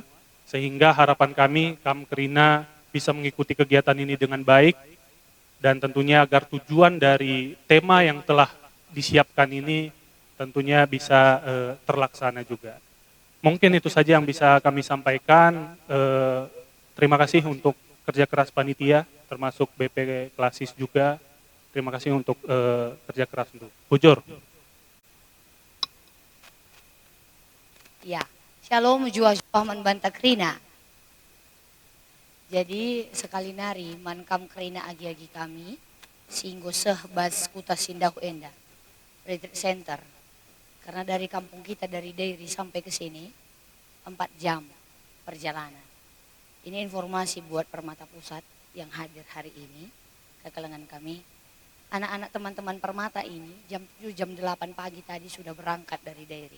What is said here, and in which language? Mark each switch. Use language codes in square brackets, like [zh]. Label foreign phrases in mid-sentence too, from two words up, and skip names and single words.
[id] Sehingga harapan kami, Kamkrina bisa mengikuti kegiatan ini dengan baik dan tentunya agar tujuan dari tema yang telah disiapkan ini tentunya bisa terlaksana juga. Mungkin itu saja yang bisa kami sampaikan. Terima kasih untuk kerja keras panitia, termasuk BP Klasis juga. Terima kasih untuk kerja keras untuk Bujur. [btx] Ya, Shalom jua man banta krina. Jadi sekali nari mankam krina agi-agi kami singgo seh bas kuta sindahu enda [en] retreat center. [id] Karena dari kampung kita dari Dairi sampai ke sini 4 jam perjalanan. Ini informasi buat Permata Pusat yang hadir hari ini ke kalangan kami. Anak-anak teman-teman Permata ini jam 7 jam 8 pagi tadi sudah berangkat dari Dairi.